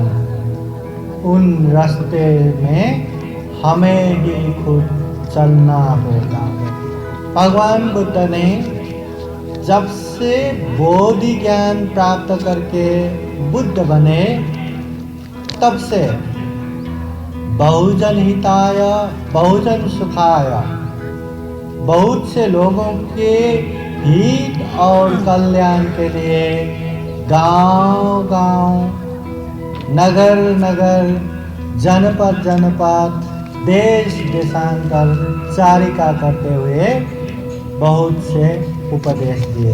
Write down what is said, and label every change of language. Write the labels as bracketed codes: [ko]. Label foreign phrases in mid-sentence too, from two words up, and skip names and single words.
[hi] उन रास्ते में हमें ही खुद चलना होगा। भगवान बुद्ध ने जब से बोधि ज्ञान प्राप्त करके बुद्ध बने तब से [pi] बहुजन हिताय बहुजन सुखाय, [hi] बहुत से लोगों के हित और कल्याण के लिए गांव-गांव, नगर-नगर, जनपद-जनपद, देश-देशांतर चारिका करते हुए बहुत से उपदेश दिए।